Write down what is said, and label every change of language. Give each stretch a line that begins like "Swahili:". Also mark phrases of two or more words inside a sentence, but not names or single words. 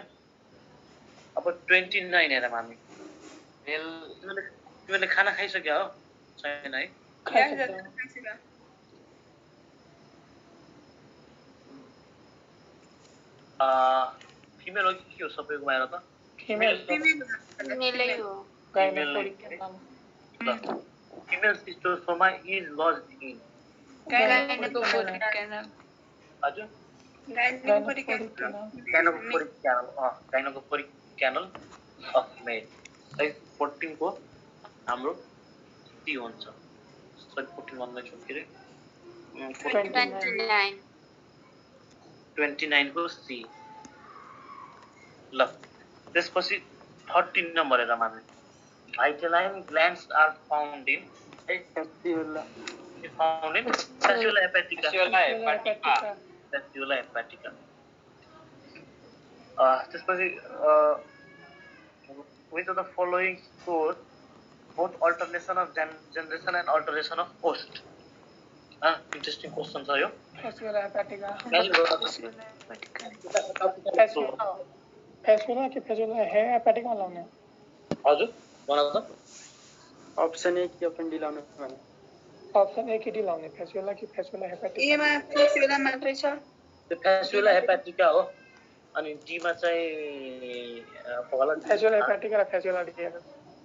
Nepali: अब 29 हेरौँ हामी। तिमीले खाना खाइसक्यो हो छैन है? फिमेल हो कि के हो सबैको बाहिर त?
English: Female cystosoma is lodged in Gynecoporic canal.
Nepali: हजुर
English: Gynecoporic canal of male।
Nepali: साइज 14 को हाम्रो सी हुन्छ। साइज 14 भन्दै छु के रे 29 को सी। ल त्यसपछि 13 नम्बर हेरौँ हामी।
English: Vitelline glands are found in fasciola hepatica। fasciola hepatica। त्यसपछि which of the following shows both alternation of generation and alteration of host? Interesting question
Nepali: छ यो। fasciola hepatica fasciola कि fasciola है hepatica लाउने हजुर भन त। अप्सन ए कि अप्सन डी लाउने भने अप्सन ए कि डी लाउने fasciola कि fasciola hepatica। ए मा fasciola मात्रै छ। त्यो fasciola hepatica हो। अनि डी मा चाहिँ होला fasciola hepatica र fasciola डी